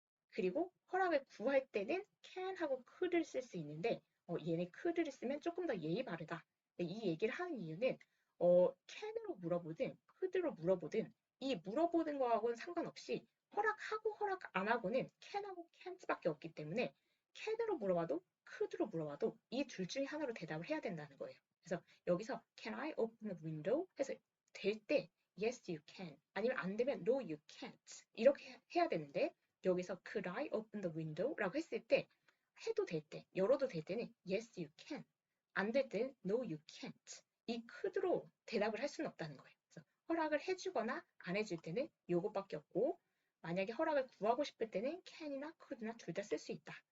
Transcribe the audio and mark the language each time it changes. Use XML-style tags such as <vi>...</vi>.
<ko>그리고 허락을 구할 때는 can하고 could를 쓸 수 있는데 얘네 could를 쓰면 조금 더 예의 바르다. 이 얘기를 하는 이유는 can으로 물어보든 could로 물어보든 이 물어보는 거하고는 상관없이 허락하고 허락 안 하고는 can하고 can't밖에 없기 때문에 can으로 물어봐도 could로 물어봐도 이 둘 중에 하나로 대답을 해야 된다는 거예요.</ko> <en>그래서 여기서 can I open the window?</en> <ko>해서 될 때</ko> <en>yes you can</en> <ko>아니면 안 되면</ko> <en>no you can't</en> <ko>이렇게 해야 되는데 여기서</ko> <en>could I open the window?</en> <ko>라고 했을 때 해도 될 때, 열어도 될 때는</ko> <en>yes you can.</en> <ko>안 될 때는</ko> <en>no you can't.</en> <ko>이 could로 대답을 할 수는 없다는 거예요. 그래서 허락을 해주거나 안 해줄 때는 요것밖에 없고 만약에 허락을 구하고 싶을 때는 can이나 could나 둘 다 쓸 수 있다.</ko>